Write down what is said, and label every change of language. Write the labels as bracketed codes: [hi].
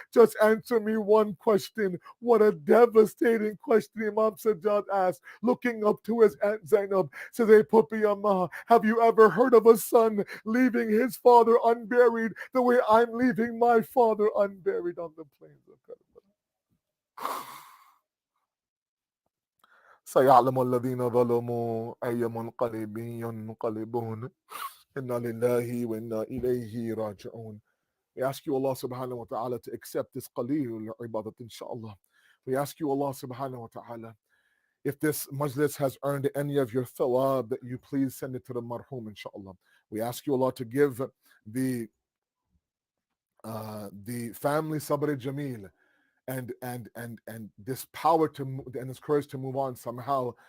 [en] Just answer me one question. What a devastating question Imam Sajjad asked, looking up to his Aunt Zainab. Says, hey, Puppy Amma, have you ever heard of a son leaving his father unburied the way I'm leaving my father unburied on the plains of Karbala? [ar] سيعلم الذين ظلموا أي منقلب ينقلبون إنا لله وإنا إليه راجعون. [en] We ask you, Allah subhanahu wa ta'ala, to accept this qaleel ibadat, inshallah. We ask you, Allah subhanahu wa ta'ala, if this majlis has earned any of your thawab, that you please send it to the marhum, inshallah. We ask you, Allah, to give the family sabr jameel and this power and this courage to move on somehow.